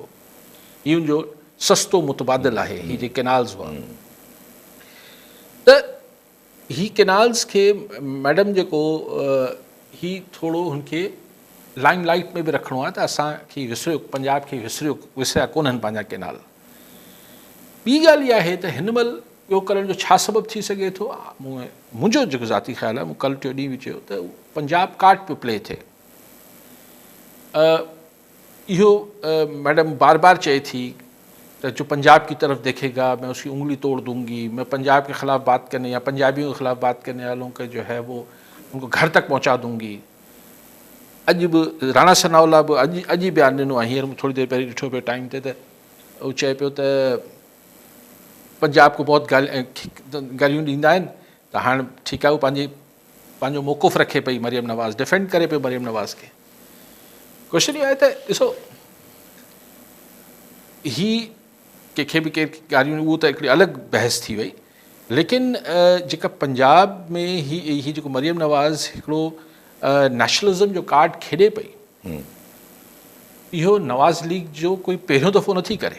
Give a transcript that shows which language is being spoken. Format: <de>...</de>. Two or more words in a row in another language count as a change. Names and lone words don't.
<sd>हीउ जो सस्तो मुतबादिल आहे। हीअ जेके केनाल्स हुआ त ही केनाल्स खे मैडम जेको ही थोरो हुनखे</sd> <en>limelight</en> <sd>में बि रखिणो आहे त असांखे विसरियो, पंजाब खे विसरिया कोन्हनि पंहिंजा केनाल। ॿी ॻाल्हि इहा आहे त हिन महिल इहो करण जो छा सबबु थी सघे थो? मुंहिंजो जेको ज़ाती ख़्यालु आहे, मूं कल्ह टियों ॾींहुं बि चयो त पंजाब कार्ड पियो प्ले थिए। इहो मैडम बार बार चए थी</sd> <ur>تو جو پنجاب کی طرف دیکھے گا میں اس کی انگلی توڑ دوں گی، میں پنجاب کے خلاف بات کرنے یا پنجابیوں کے خلاف بات کرنے والوں کے جو ہے وہ ان کو گھر تک پہنچا دوں گی.</ur> <sd>अॼु बि राणा सनावला बि अॼु बयानु ॾिनो आहे, हींअर थोरी देरि पहिरीं ॾिठो पियो टाइम ते, त उहो चए पियो त पंजाब को बहुत गालियूं ॾींदा आहिनि, त हाणे ठीकु आहे, उहो पंहिंजो मौक़ुफ़ रखे पई मरियम नवाज़, डिफेंड करे पियो मरियम नवाज़ खे। क्वेश्चन इहो आहे त ॾिसो ही कंहिंखे बि केरु ॻाल्हियूं, उहो त हिकिड़ी अलॻि बहस थी वई, लेकिन जेका पंजाब में ही जेको मरियम नवाज़ हिकिड़ो नेशनलिज़म जो कार्ड खेॾे पई, इहो नवाज़ लीग जो कोई पहिरियों दफ़ो नथी करे।</sd>